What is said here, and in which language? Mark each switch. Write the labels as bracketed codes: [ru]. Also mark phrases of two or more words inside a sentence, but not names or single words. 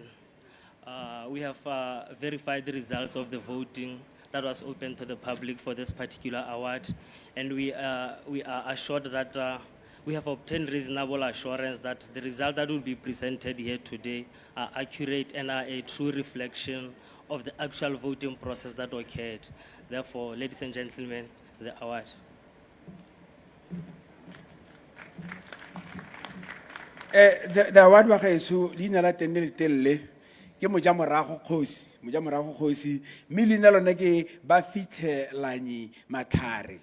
[en] We have verified the results of the voting that was open to the public for this particular award, and we are assured that we have obtained reasonable assurance that the results that will be presented here today are accurate and are a true reflection of the actual voting process that occurred. Therefore, ladies and gentlemen, the award. The award [tn] wa gaetsho leina la teng le telele ke mojamorago kgosi mme leina lone ke ba fitlhelanyi matlhare.